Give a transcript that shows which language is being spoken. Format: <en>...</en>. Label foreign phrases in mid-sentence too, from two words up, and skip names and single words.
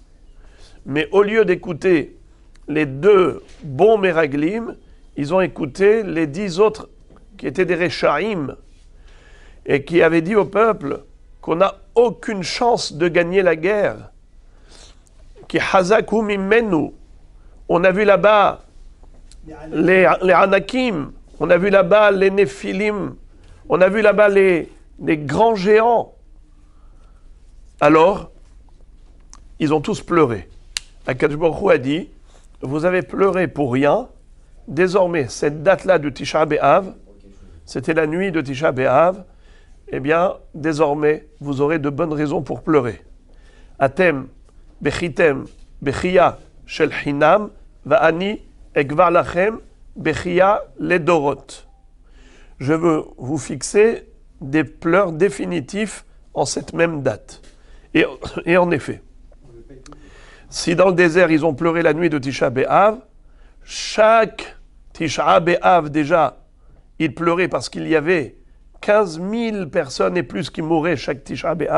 <fr>Mais au lieu d'écouter les 2 bons Meraglim, ils ont écouté les 10 autres qui étaient des Rechaim et qui avaient dit au peuple qu'on n'a aucune chance de gagner la guerre.</fr> <he>כי חזק הוא ממנו.</he> <fr>On a vu là-bas les Anakim, on a vu là-bas les Néphilim, on a vu là-bas les grands géants. Alors, ils ont tous pleuré.</fr> <he>הקדוש ברוך הוא</he> <fr>a dit, vous avez pleuré pour rien, désormais, cette date-là de Tisha B'Av, c'était la nuit de Tisha B'Av, eh bien, désormais, vous aurez de bonnes raisons pour pleurer.</fr> <he>אתם בכיתם בכייה של חינם ואני אקבע לכם בכייה לדורות.</he> <fr>Je veux vous fixer des pleurs définitifs en cette même date. Et en effet, si dans le désert, ils ont pleuré la nuit de Tisha B'Av, chaque Tisha B'Av, déjà, ils pleuraient parce qu'il y avait 15 000 personnes et plus qui mouraient chaque Tisha B'Av.</fr>